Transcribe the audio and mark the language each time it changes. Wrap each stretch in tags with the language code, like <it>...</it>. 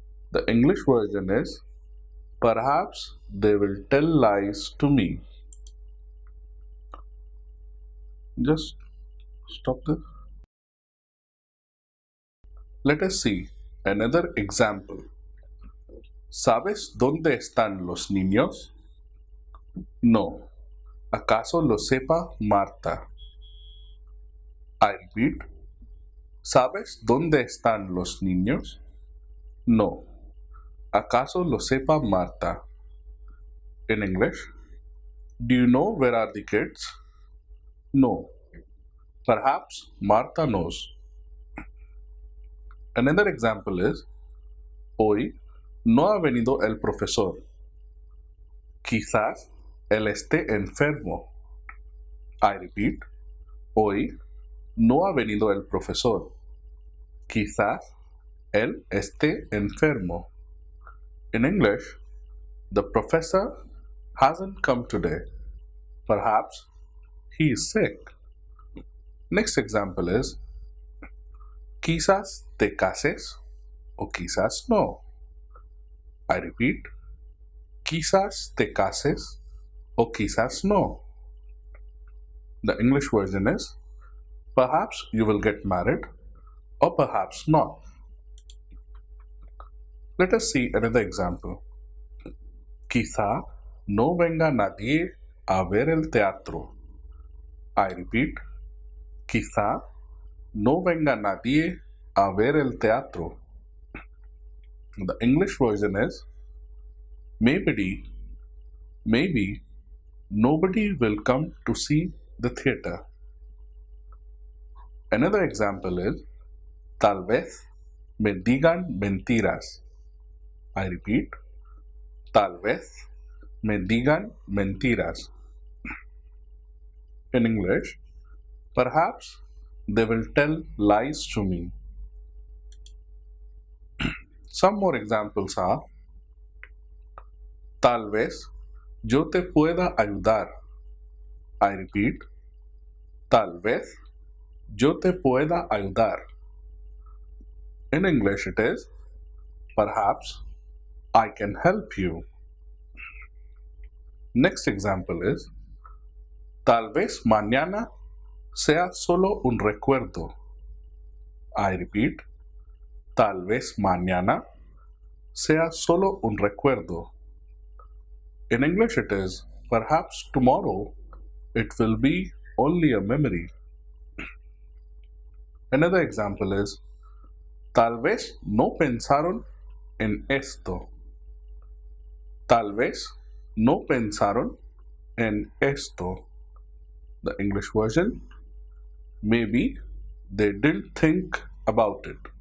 <en>The English version is, perhaps they will tell lies to me. Just stop this. Let us see another example.</en> <es>¿Sabes dónde están los niños? No. ¿Acaso lo sepa Marta?</es> <en>I repeat,</en> <es>¿sabes dónde están los niños? No. ¿Acaso lo sepa Marta?</es> <en>In English, do you know where are the kids? No. Perhaps Marta knows. Another example is,</en> <es>hoy no ha venido el profesor. Quizás él esté enfermo.</es> <en>I repeat,</en> <es>hoy no ha venido el profesor. Quizás él esté enfermo.</es> <en>In English, the professor hasn't come today. Perhaps he is sick. Next example is,</en> <es>quizás te cases o quizás no.</es> <en>I repeat,</en> <es>quizás te cases o quizás no.</es> <en>The English version is, perhaps you will get married or perhaps not. Let us see another example.</en> <es>Quizá no venga nadie a ver el teatro.</es> <en>I repeat,</en> <es>quizá no venga nadie a ver el teatro.</es> <en>The English version is, maybe nobody will come to see the theater. Another example is,</en> <es>tal vez me digan mentiras.</es> <en>I repeat,</en> <es>tal vez me digan mentiras.</es> <en>In English, perhaps they will tell lies to me. Some more examples are,</en> <es>tal vez yo te pueda ayudar.</es> <en>I repeat,</en> <es>tal vez yo te pueda ayudar.</es> <en>In English it is, perhaps I can help you. Next example is,</en> <es>tal vez mañana sea solo un recuerdo.</es> <en>I repeat,</en> <es>tal vez mañana sea solo un recuerdo.</es> <en>In English it is, perhaps tomorrow it will be only a memory. Another example is,</en> <es>tal vez no pensaron en esto. Tal vez no pensaron en esto.</es> <en>The English version, maybe they didn't think about it.</en>